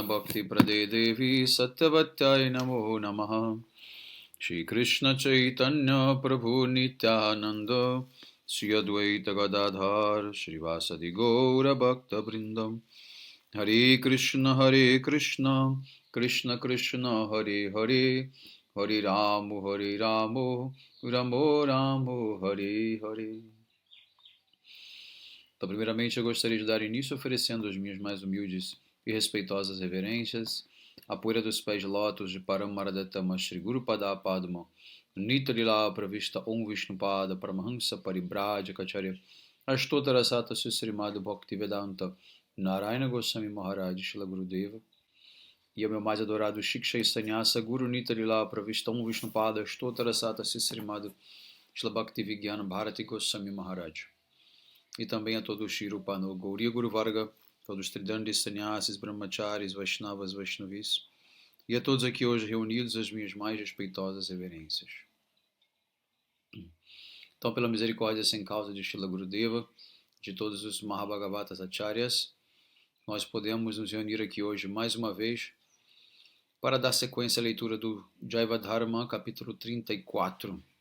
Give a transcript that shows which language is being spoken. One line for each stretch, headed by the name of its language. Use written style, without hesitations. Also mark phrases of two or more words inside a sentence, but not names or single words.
Sanskrit: Bhakti Prade Devi Satyavatyai Namo Namaha Shri Krishna Chaitanya Prabhu Nityananda Sri Advaita Gadadhar Srivasadi Gaura Bhakta Vrindam Hare Krishna Krishna Krishna Hare Hare Hare Ramo Ramo Ramo Hare Hare.
Portuguese: Então, primeiramente, eu gostaria de dar início oferecendo as minhas mais humildes e respeitosas reverências à poeira dos pés de lótus de
Sanskrit: Paramaradhatama Shri Guru Pada Padma Nitalila Pravista Om Vishnupada Paramahansa Paribhajacharya Ashtotara Sata Srimad Bhaktivedanta Narayana
Portuguese: Goswami Maharaj Shila Gurudeva e ao meu mais adorado Shiksha Sanyasa Guru
Sanskrit: Nitalila Pravista Om Vishnupada Ashtotara Sata
Portuguese: Srimad Shila Bhaktivedanta Bharati Goswami Maharaj e também a todo o Shirupano
Sanskrit: Gauriya Guru Varga,
Portuguese: todos os Tridandis, Sannyasis, Brahmacharis, Vaishnavas, Vaishnavis, e a todos aqui hoje reunidos as minhas mais respeitosas reverências. Então, pela misericórdia sem causa de Shila Gurudeva, de todos os Mahabhagavatas Acharyas, nós podemos nos reunir aqui hoje mais uma vez para dar sequência à leitura do Jaiva Dharma, capítulo 34.